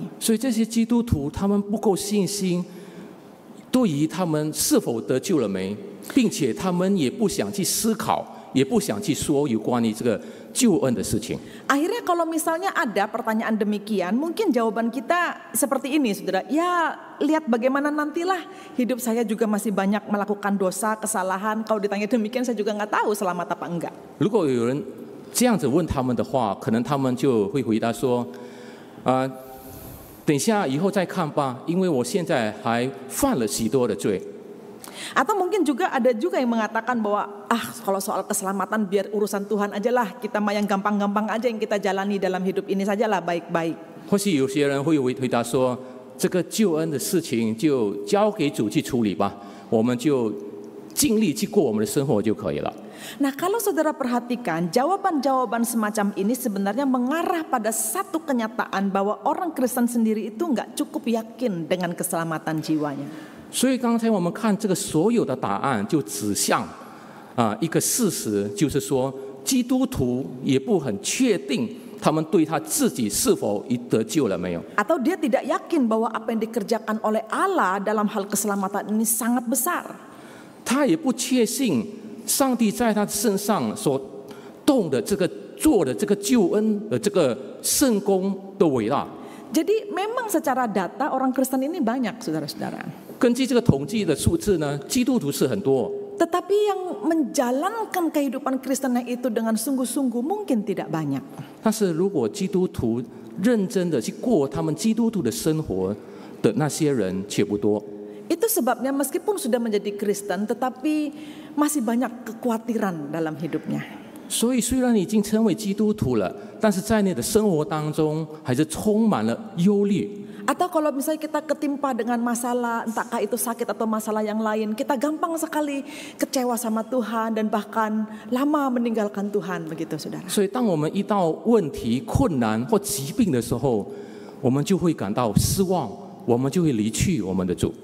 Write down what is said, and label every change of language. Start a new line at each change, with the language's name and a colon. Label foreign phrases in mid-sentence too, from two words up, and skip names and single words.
Chinese: 所以这些基督徒他们不够信心，对于他们是否得救了没，并且他们也不想去思考，也不想去说有关于这个救恩的事情。
Indonesian: Akhirnya kalau misalnya ada pertanyaan demikian, mungkin jawaban kita seperti ini, saudara. Ya, lihat bagaimana nantilah, hidup saya juga masih banyak melakukan dosa, kesalahan. Kalau ditanya demikian, saya juga nggak tahu selamat apa enggak.
Chinese: 如果有人这样子问他们的话，可能他们就会回答说：“等一下以后再看吧，因为我现在还犯了许多的罪。”
Indonesian: Atau mungkin juga ada juga yang mengatakan bahwa kalau soal keselamatan biar urusan Tuhan aja lah, kita mah yang gampang-gampang aja yang kita jalani dalam hidup ini sajalah baik-baik.
Chinese: 或许有些人会回答说：“这个救恩的事情就交给主去处理吧，我们就尽力去过我们的生活就可以了。”
Indonesian: Nah, kalau saudara perhatikan, jawaban-jawaban semacam ini sebenarnya mengarah pada satu kenyataan bahwa orang Kristen sendiri itu nggak cukup yakin dengan keselamatan jiwanya.
Chinese: 所以刚才我们看这个所有的答案，就指向一个事实，就是说基督徒也不很确定他们对他自己是否已得救了没有。
Indonesian: Atau dia tidak yakin bahwa apa yang dikerjakan oleh Allah dalam hal keselamatan ini sangat besar.
Chinese: 他也不确信上帝在他身上所动的这个做的这个救恩的这个圣功的伟大。
Indonesian: Jadi memang secara data orang Kristen ini banyak, saudara-saudara.
Chinese: 根据这个统计的数字呢，基督徒是很多，
Indonesian: Tetapi yang menjalankan kehidupan Kristennya itu dengan sungguh-sungguh mungkin tidak banyak.
Chinese: 但是如果基督徒认真的去过他们基督徒的生活的那些人却不多。
Indonesian: Itu sebabnya meskipun sudah menjadi Kristen, tetapi masih banyak kekhawatiran dalam hidupnya.
Chinese: 所以虽然你已经成为基督徒了，但是在你的生活当中还是充满了忧虑。
Indonesian: Atau kalau misalnya kita ketimpa dengan masalah, entahkah itu sakit atau masalah yang lain, kita gampang sekali kecewa sama Tuhan dan bahkan lama meninggalkan Tuhan, begitu saudara.
Chinese: 所以当我们遇到问题、困难或疾病的时候，我们就会感到失望，我们就会离去我们的主。